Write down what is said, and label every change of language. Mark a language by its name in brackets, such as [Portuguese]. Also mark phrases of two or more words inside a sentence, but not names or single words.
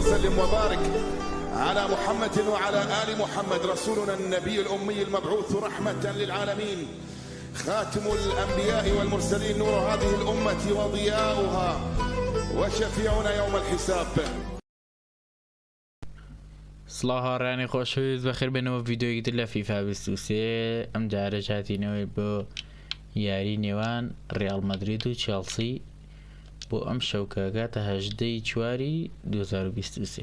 [Arabic] وسلم وبارك على محمد وعلى آل محمد رسولنا النبي الأمي المبعوث رحمة للعالمين، خاتم الأنبياء والمرسلين، نور هذه الأمة وضياؤها وشفيعنا يوم الحساب. [Central Kurdish] سڵاو هاڕیانی خۆشەویست بەخێر بێنەوە ڤیدۆیەکی تر لە فیفا 23. ئەم جارە هاتینەوەی بۆ یاری نێوان ڕیال مەدرید و چێلسی بۆ ئەم شەوکەگاتە 18 چواری 2023.